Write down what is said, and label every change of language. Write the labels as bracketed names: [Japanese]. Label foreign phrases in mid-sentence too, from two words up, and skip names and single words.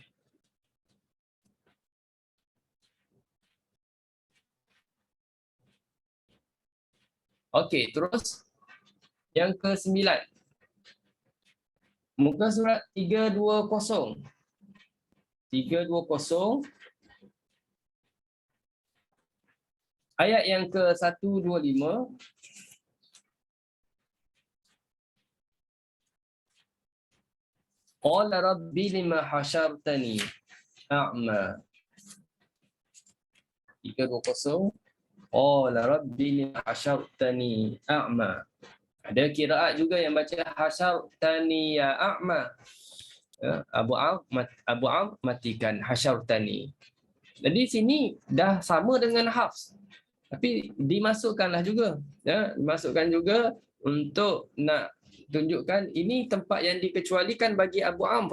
[Malay] Okey, terus yang ke-9. Muka surat 320. 320 ayat yang ke-125. [Arabic] قال رب لم حشرتني أعمى. [Malay] 320. [Arabic] قال رب لم حشرتني أعمى. [Malay] Ada kiraat juga yang baca [Arabic] حشرتني ي أعمى. [Malay] Abu Am matikan hasyartani. Jadi sini dah sama dengan Hafs. Tapi dimasukkanlah juga. Ya, dimasukkan juga untuk nak tunjukkan ini tempat yang dikecualikan bagi Abu Amr.